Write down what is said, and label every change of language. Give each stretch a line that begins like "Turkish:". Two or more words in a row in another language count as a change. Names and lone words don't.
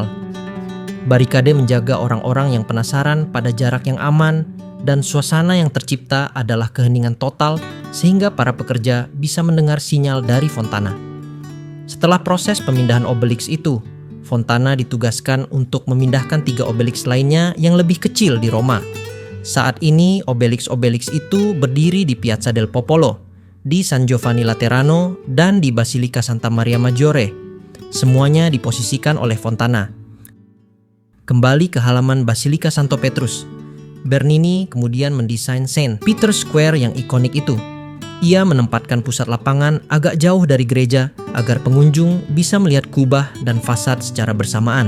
Indonesian: Barikade menjaga orang-orang yang penasaran pada jarak yang aman, dan suasana yang tercipta adalah keheningan total sehingga para pekerja bisa mendengar sinyal dari Fontana. Setelah proses pemindahan obeliks itu, Fontana ditugaskan untuk memindahkan 3 obeliks lainnya yang lebih kecil di Roma. Saat ini obeliks-obeliks itu berdiri di Piazza del Popolo, di San Giovanni Laterano, dan di Basilika Santa Maria Maggiore. Semuanya diposisikan oleh Fontana. Kembali ke halaman Basilika Santo Petrus, Bernini kemudian mendesain St. Peter's Square yang ikonik itu. Ia menempatkan pusat lapangan agak jauh dari gereja agar pengunjung bisa melihat kubah dan fasad secara bersamaan.